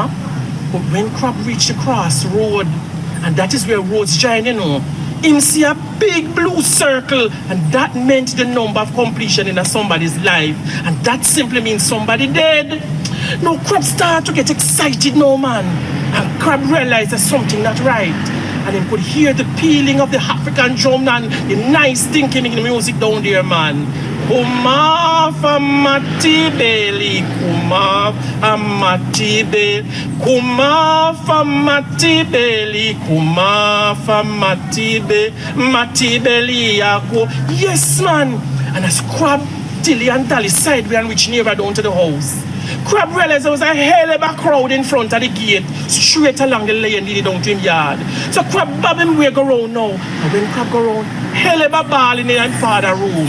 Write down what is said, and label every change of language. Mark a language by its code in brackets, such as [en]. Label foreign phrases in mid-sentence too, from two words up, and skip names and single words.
[en] But when Crab reached the crossroad, and that is where roads join, you know, him see a big blue circle, and that meant the number of completion in somebody's life. And that simply means somebody dead. Now Crab start to get excited now, man. And Crab realized there's something not right. And he could hear the pealing of the African drum and the nice thinking in the music down there, man. Kuma famati beli, kuma famati beli, kuma famati beli, kuma famati beli, mati beli yako. Yes, man. And as Crab, Tilly and Tally sideways and reached nearer down to the house, Crab realized there was a hell of a crowd in front of the gate, straight along the lane leading down to him yard. So Crab bob him way go round now. And when Crab go round, hell of a ball in the father room.